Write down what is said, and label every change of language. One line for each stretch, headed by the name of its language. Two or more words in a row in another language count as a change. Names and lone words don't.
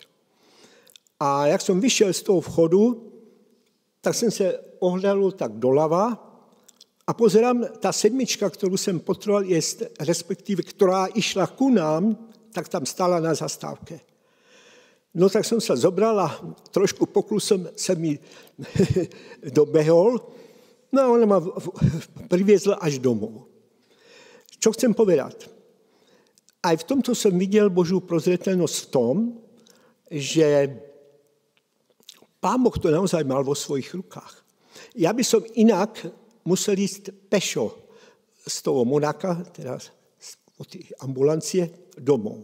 Czech: A jak jsem vyšel z toho vchodu, tak jsem se ohledl tak
Slovak: dolava A pozerám,
Czech: ta sedmička, kterou jsem potreboval, respektive, která
Slovak: išla ku nám,
Czech: tak tam stála na zastávce. No tak jsem se zobral a trošku poklusem jsem mi dobehol,
Slovak: no a ona ma priviezla až domů. Čo chcem povedať? Aj v tomto
Czech: jsem viděl Boží prozřetelnost
Slovak: v tom, že Pán Boh to naozaj mal vo svojich rukách. Ja by som inak musel ísť pešo z toho Monaka, teda od tej ambulancie, domov.